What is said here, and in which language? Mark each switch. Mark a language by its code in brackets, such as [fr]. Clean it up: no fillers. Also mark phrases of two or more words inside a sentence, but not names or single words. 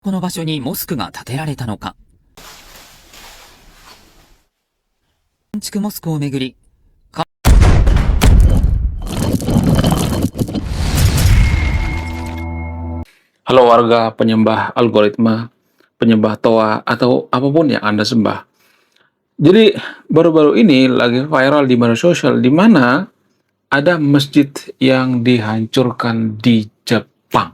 [ja] この場所にモスクが建てられたのか。建築モスクをめぐり、 [id] Halo warga penyembah algoritma, penyembah Toa, atau apapun yang Anda sembah. Jadi baru-baru ini lagi viral di media sosial di mana ada masjid yang dihancurkan di Jepang.